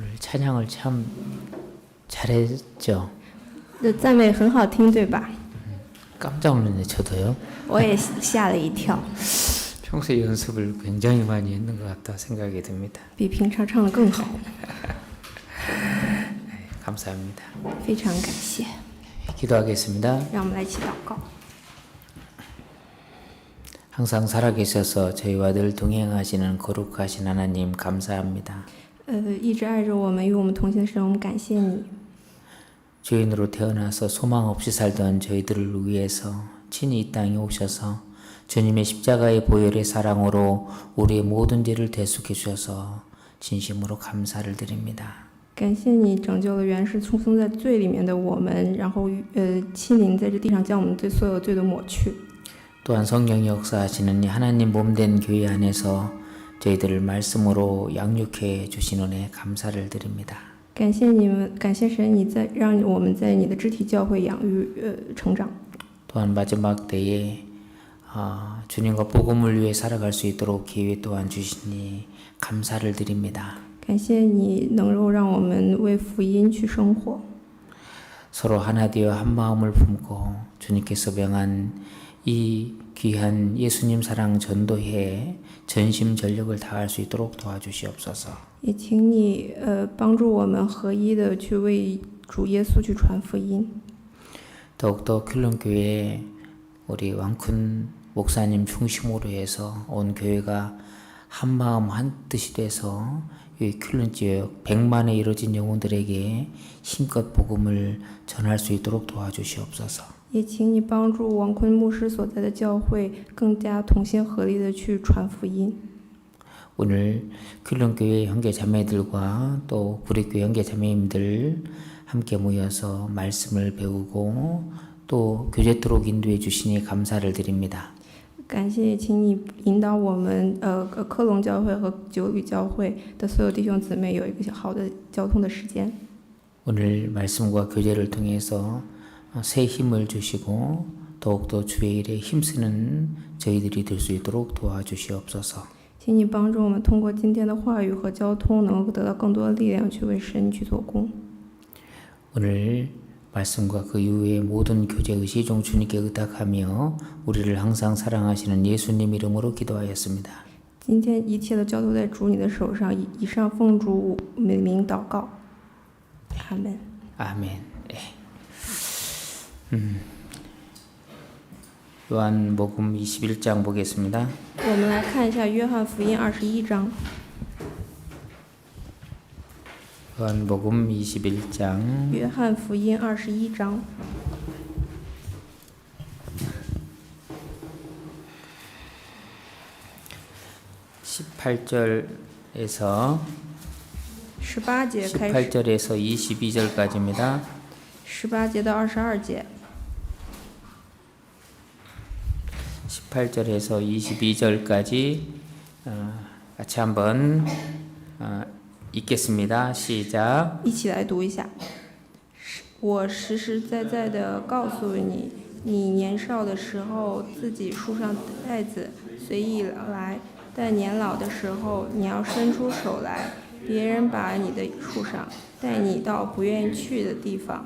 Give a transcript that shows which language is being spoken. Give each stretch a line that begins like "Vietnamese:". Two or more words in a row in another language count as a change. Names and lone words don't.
Korean: 찬양을 참 잘했죠.
Chinese: 这赞美很好听，对吧？
Korean: 깜짝 놀랐네 저도요.
Chinese: 我也吓了一跳，
Korean: 평소에 연습을 굉장히 많이 했는 것 같다 생각이 듭니다.
Chinese: 比平常唱的更好，
Korean: 감사합니다.
Chinese: 非常感谢。
Korean: 기도하겠습니다.
Chinese: 让我们来一起祷告。
Korean: 항상 살아계셔서 저희와 늘 동행하시는 거룩하신 하나님 감사합니다.
Chinese: 一直爱着我们、与我们同行的神，我们感谢你。
Korean: 죄인으로 태어나서 소망 없이 살던 저희들을 위해서 친히 이 땅에 오셔서 주님의 십자가의 보혈의 사랑으로 우리의 모든 죄를 대속해 주셔서 진심으로 감사를 드립니다.
Chinese: 感谢你拯救了原是冲生在罪里面的我们，然后亲临在这地上将我们对所有罪都抹去。
Korean: 또한 성령이 역사하시는 이 하나님 몸된 교회 안에서 저희들을 말씀으로 양육해 주신 은혜 감사를 드립니다.
Chinese: 感谢你们，感谢神，你在让我们在你的肢体教会养育成长。
Korean: 또한 마지막 때에 주님과 복음을 위해 살아갈 수 있도록 기회 또한 주시니 감사를 드립니다.
Chinese: 感谢你能够让我们为福音去生活，
Korean: 서로 하나 되어 한 마음을 품고 주님께서 명한 이 귀한 예수님 사랑 전도회에 전심전력을 다할 수 있도록 도와주시옵소서.
Chinese: 也请你帮助我们合一的去为主耶稣去传福音。
Korean: 더욱더 퀼런교회 우리 왕쿤 목사님 중심으로 해서 온 교회가 한 마음 한 뜻이 돼서 이 퀼런 지역 100만에 이루어진 영혼들에게 힘껏 복음을 전할 수 있도록 도와주시옵소서.
Chinese: 也请你帮助王坤牧师所在的教会更加同心合力的去传福音。
Korean: 오늘 퀼런교회 형제자매들과 또 구리교회 형제자매님들 함께 모여서 말씀을 배우고 또 교제토록 인도해 주시니 감사를 드립니다.
Chinese: 感谢，请你引导我们科隆教会和九旅教会的所有弟兄姊妹有一个好的交通的时间。
Korean: 오늘 말씀과 교제를 통해서 새 힘을 주시고 더욱더 주의 일에 힘쓰는 저희들이 될 수 있도록 도와주시옵소서.
Chinese: 请你帮助我们通过今天的话语和交通，能够得到更多的力量去为神去做工。
Korean: 오늘 말씀과 그 이후의 모든 교제 의시 중 주님께 의탁하며 우리를 항상 사랑하시는 예수님 이름으로 기도하였습니다.
Chinese: 今天一切都交托在主你的手上，以上奉主名祷告，阿门。
Korean: 아멘. 예. 요한복음 21장 보겠습니다.
Chinese: 我们来看一下约翰福音21章。
Korean: 요한복음 21장
Chinese: 约翰福音21章
Korean: 18절에서
Chinese: 18节开始，
Korean: 18절에서 22절까지입니다.
Chinese: 18 节到22节。
Korean: 18절에서 22절까지 같이 한번 읽겠습니다. 시작.
Chinese: 一起来读一下。我实实在在的告诉你，你年少的时候自己束上带子，随意来；但年老的时候，你要伸出手来，别人把你的束上，带你到不愿意去的地方。